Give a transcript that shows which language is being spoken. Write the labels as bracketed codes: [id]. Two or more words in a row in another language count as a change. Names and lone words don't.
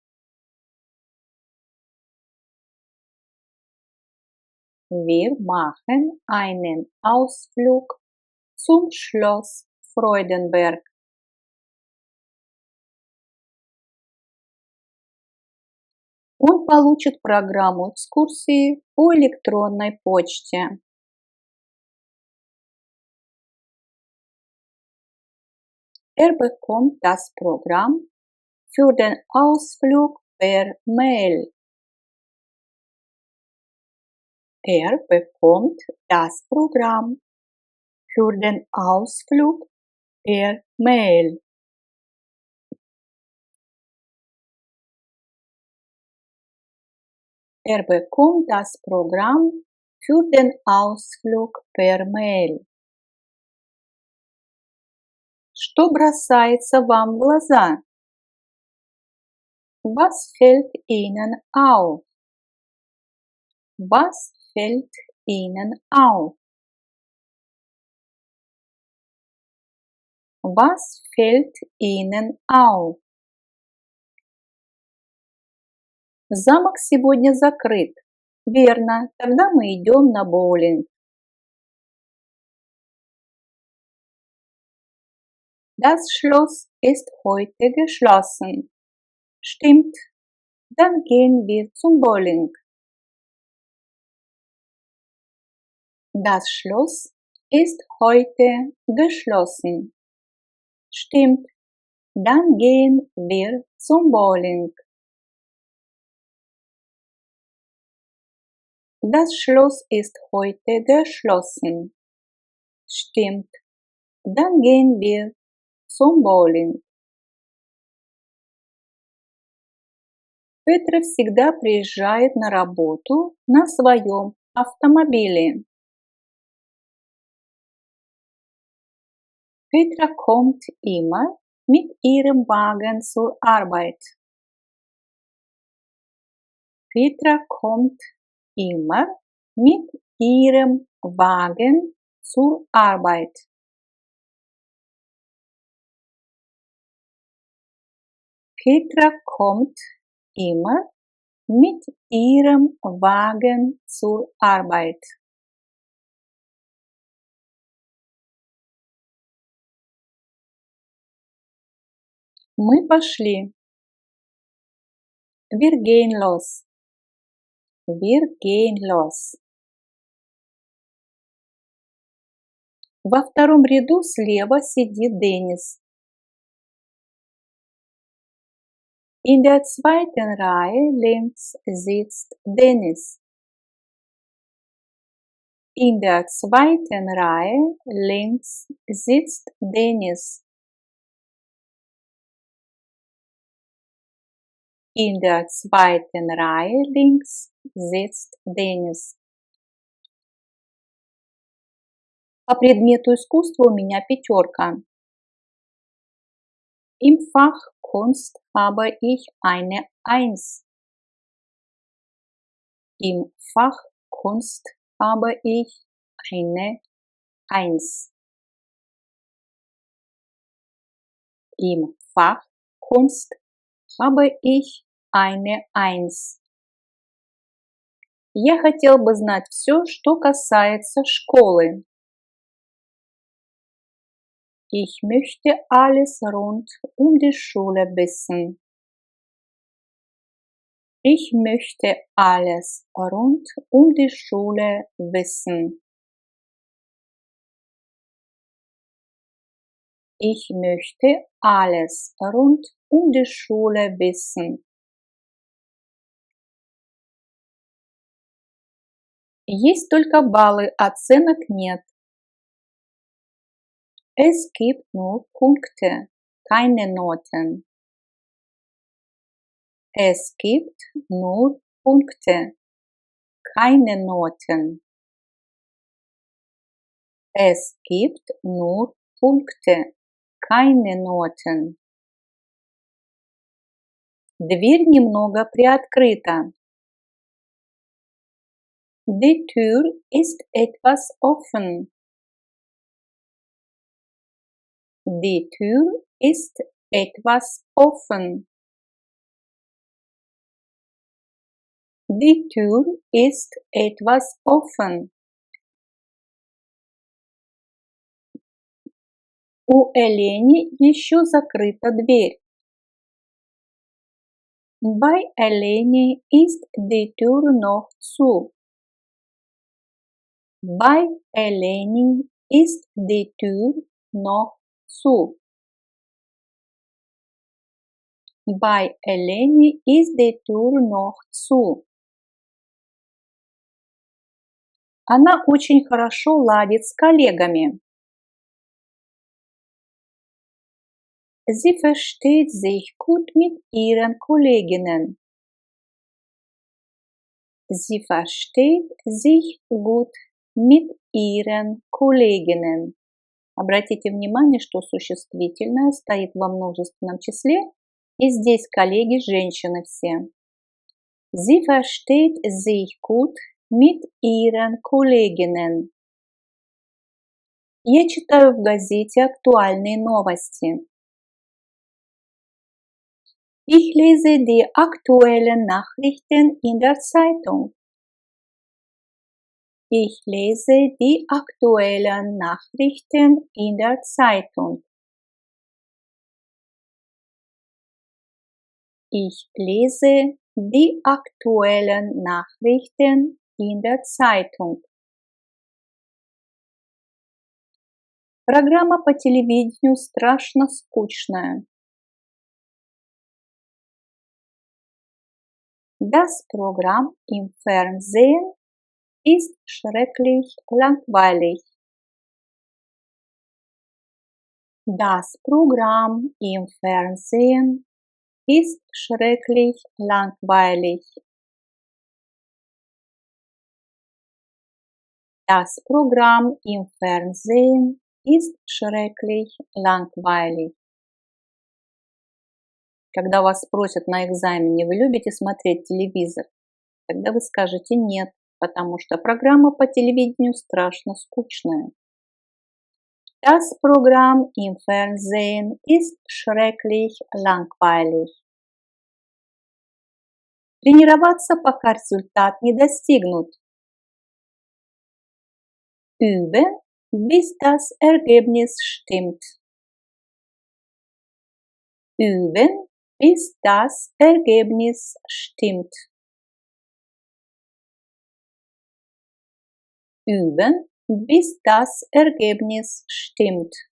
[de] Wir machen einen Ausflug zum Schloss Freudenberg. [ru] Он получит программу экскурсии по электронной почте. [de] Bekommt das Programm für den Ausflug per Mail. Bekommt das Programm für den Ausflug per Mail. Bekommt das Programm für den Ausflug per Mail. [ru] Что бросается вам в глаза? [de] Was fällt Ihnen auf? Was fällt Ihnen auf? Was fällt Ihnen auf? [ru] Замок сегодня закрыт. Верно, тогда мы идем на боулинг. [de] Das Schloss ist heute geschlossen. Stimmt, dann gehen wir zum Bowling. Das Schloss ist heute geschlossen. Stimmt. Dann gehen wir zum Bowling. Das Schloss ist heute geschlossen. Stimmt. Dann gehen wir zum Bowling. [ru] Петра всегда приезжает на работу на своем автомобиле. [de] Petra kommt immer mit ihrem Wagen zur Arbeit. Petra kommt immer mit ihrem Wagen zur Arbeit. Petra kommt immer mit ihrem Wagen zur Arbeit. [ru] Мы пошли. [de] Wir gehen los. Wir gehen los. [ru] Во втором ряду слева сидит Денис. [de] In der zweiten Reihe links sitzt Dennis. In der zweiten Reihe links sitzt Dennis. In der zweiten Reihe links sitzt Денис. [ru] По предмету искусства у меня 5. [de] Im Fach Kunst habe ich eine 1. Im Fach Kunst habe ich eine 1. Im Fach Kunst habe ich eine 1. [ru] Я хотел бы знать все, что касается школы. [de] Ich möchte alles rund um die Schule wissen. Ich möchte alles rund um die Schule wissen. Ich möchte alles rund um die Schule wissen. [ru] Есть только баллы, оценок нет. [de] Es gibt nur Punkte, keine Noten. Es gibt nur Punkte, keine Noten. Es gibt nur Punkte, keine Noten. [ru] Дверь немного приоткрыта. [de] Die Tür ist etwas offen. Die Tür ist etwas offen. Die Tür ist etwas offen. [ru] У Элени еще закрыта дверь. [de] Bei Eleni ist die Tür noch zu. Bei Eleni ist die Tür noch zu. Bei Eleni ist die Tür noch zu. [ru] Она очень хорошо ладит с коллегами. [de] Sie versteht sich gut mit ihren Kolleginnen. Sie versteht sich gut mit ihren Kolleginnen. [ru] Обратите внимание, что существительное стоит во множественном числе, и здесь коллеги женщины все. [de] Sie versteht sich gut mit ihren Kolleginnen. [ru] Я читаю в газете актуальные новости. [de] Ich lese die aktuellen Nachrichten in der Zeitung. Ich lese die aktuellen Nachrichten in der Zeitung. Ich lese die aktuellen Nachrichten in der Zeitung. [ru] Программа по телевидению страшно скучная. [de] Das Programm im Fernsehen ist schrecklich langweilig. Das Programm im Fernsehen ist schrecklich langweilig. Das Programm im Fernsehen ist schrecklich langweilig. [ru] Когда вас спросят на экзамене, вы любите смотреть телевизор, тогда вы скажете нет, потому что программа по телевидению страшно скучная. [de] Das Programm im Fernsehen ist schrecklich langweilig. [ru] Тренироваться, пока результат не достигнут. [de] Üben, bis das Ergebnis stimmt. Üben, bis das Ergebnis stimmt. Üben, bis das Ergebnis stimmt.